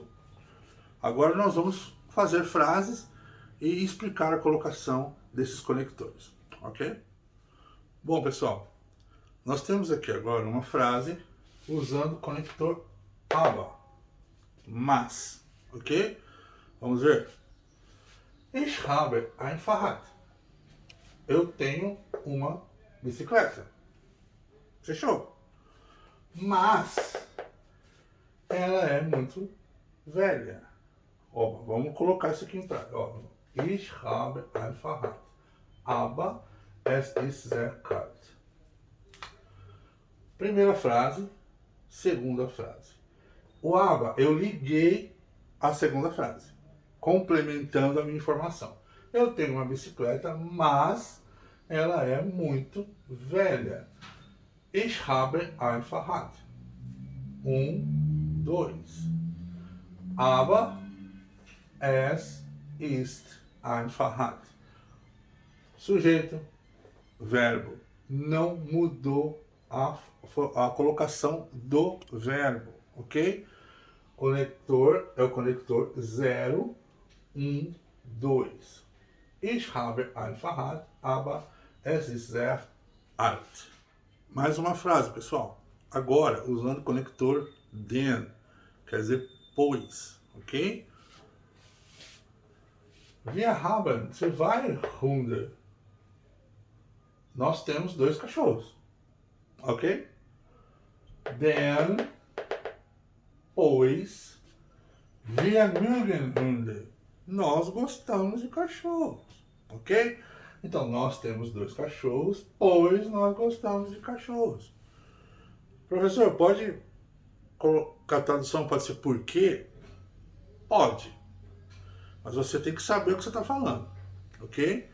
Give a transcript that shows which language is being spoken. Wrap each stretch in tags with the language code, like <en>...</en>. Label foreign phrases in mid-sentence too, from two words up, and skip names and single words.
<pt>Agora nós vamos fazer frases e explicar a colocação desses conectores, ok? Bom, pessoal, nós temos aqui agora uma frase usando o conector aber, mas, ok? Vamos ver.</pt> <de>Ich habe ein Fahrrad.</de> <pt>Eu tenho uma bicicleta. Fechou? Mas ela é muito velha. Ó, vamos colocar isso aqui em prática.</pt> <de>Ich habe ein Fahrrad. Aber es ist sehr kalt.</de> <pt>Primeira frase, segunda frase. O aber, eu liguei a segunda frase, complementando a minha informação. Eu tenho uma bicicleta, mas ela é muito velha.</pt> <de>Ich habe ein Fahrrad. 2. Aber es ist ein Fahrrad.</de> <pt>Sujeito, verbo. Não mudou a colocação do verbo, ok? Conector é o conector 0, 1, 2.</pt> <de>Ich habe ein Fahrrad, aber es ist sehr alt.</de> <pt>Mais uma frase, pessoal. Agora, usando o conector den, quer dizer pois, ok?</pt> <de>Wir haben 2 Hunde.</de> <pt>Nós temos 2 cachorros, ok?</pt> <de>Denn, pois, wir mögen Hunde.</de> <pt>Nós gostamos de cachorros, ok? Então, nós temos 2 cachorros, pois nós gostamos de cachorros. Professor, pode colocar a tradução, pode ser por quê? Pode. Mas você tem que saber o que você está falando, ok?</pt>